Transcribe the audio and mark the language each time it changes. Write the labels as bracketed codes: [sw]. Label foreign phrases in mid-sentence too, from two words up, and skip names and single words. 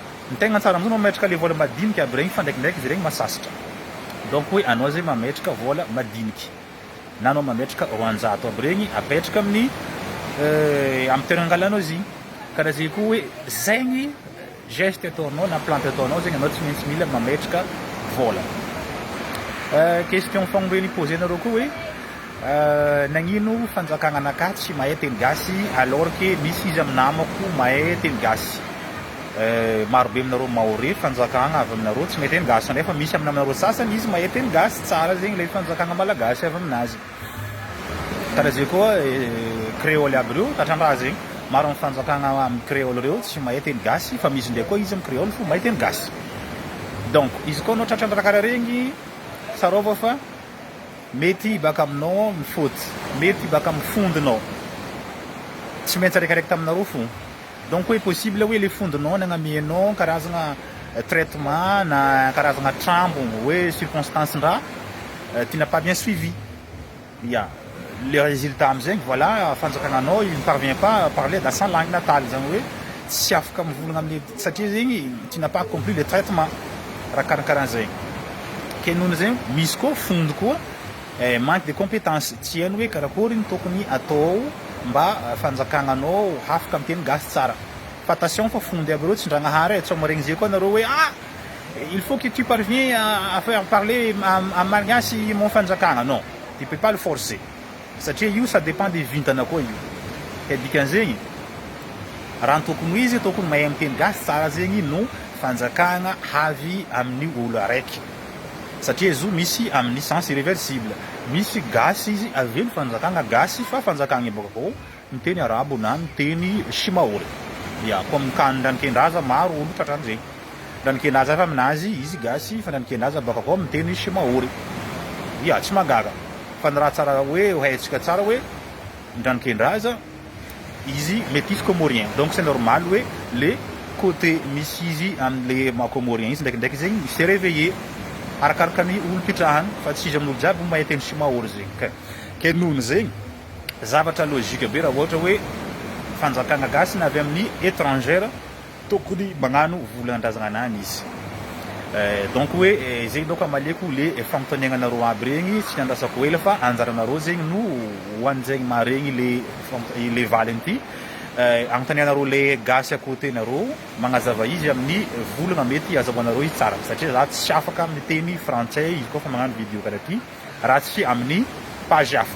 [mg] Ny tegna tsara amin'izao mametraka le vola madinika aby regny fa ndraikindraiky izy regny masasatra, donc hoe anao zegny mametraka vola madiniky na anao mametraka 400 aby regny apetraka amin'ny amin'ny toerana angalanao zigny. Karaha zay koa hoe zegny geste ataonao na plante ataonao zegny anao tsy maintsy mila mametraka vola. Question fagnobeny posenareo koa hoe nagnino fanjakagna anakahy tsy mahay teny gasy [fr] alors que [mg] misy izy aminamako mahay teny gasy. Marobe aminareo mahory fanjakagna avy aminareo tsy mahay teny gasy nefa misy aminareo sasany izy mahay teny gasy tsara zegny le fanjakagna malagasy avy aminazy. Karaha zay koa créole aby reo tatrandraha zegny maro amin'ny fanjakagna amin'ny créole reo tsy mahay teny gasy fa misy ndraiky koa izy amin'ny créole fo mahay teny gasy. Donc izy koa anao tratrandraha karaha regny tsara avao fa mety baka aminao ny faute, mety baka amin'ny fondinao, tsy maintsy araikaraiky taminareo fo. Donc hoe possible hoe le fondinao nagnamianao karazagna traitement na karazagna trambo hoe circonstance-ndraha [fr] tu n'as pas bien suivi. Ya, le résultat am'zegny voilà fanjakagnanao il ne parvient pas à parler dans sa langue natale, [mg] zany hoe tsy afaka mivolagna amin'ny satria zegny [fr] tu n'as pas accompli le traitement [mg] raha karakaraha zegny. Ke noho zegny misy koa fondo koa [fr] manque de compétence [mg] tsy hainy hoe karakory ny tokony atao mba fanjakananao hafaka amiteny gasy tsara. Fa attention fa fondy aby reo tsindragnahary tsy maregny zay koa nareo hoe [fr] il faut que tu parviens à faire parler en malgasy mon [mg] fanjakana. [fr] Non, tu peux pas le forcer [mg] satria io [fr] ça dépend de [mg] vintana koa io. Ka dikan'zegny raha tokony izy tokony mahay amiteny gasy tsara zegny no fanjakana havy amin'ny olo araiky satria izy misy amin'ny [fr] sens irréversible. [mg] Misy gasy izy avelo fanjakana gasy fa fanjakana bakao miteny arabo na miteny shimaory. Ya comme kan ndranikendraza maro olo tratran'zegny. Ndranikendraza fa aminazy izy gasy fa ndranikendraza bakao miteny shimaory. Ya tsy magaga. Fa ny raha tsara hoe haitsika tsara hoe ndranikendraza izy [fr] métis comorien. [mg] Donc [fr] c'est normal [mg] hoe [fr] le côté [mg] misy izy am'le macomorien izy ndraikindraiky zegny [fr] s'est réveillé [mg] arakaraka ny olo pitrahany fa tsy izy amin'olo jiaby mahay teny shimaory zegny. Ke nono zegny zavatra logika be raha ohatra hoe fanjakana gasy na avy amin'ny étrangère tokony magnano volan-drazana anany izy. Donc hoe zegny donc amaleko le fampitaniagnanareo aby regny tsy andrasako ela fa anjaranareo zegny no hoan'zegny maregny le valiny ty agnontanianareo le gasy [fr] à côté [mg] nareo magnazava izy amin'ny volana mety azahoanareo izy tsara satria za tsy afaka miteny frantsay izy koa fa magnano vidéo karaha ty raha tsy amin'ny page hafa.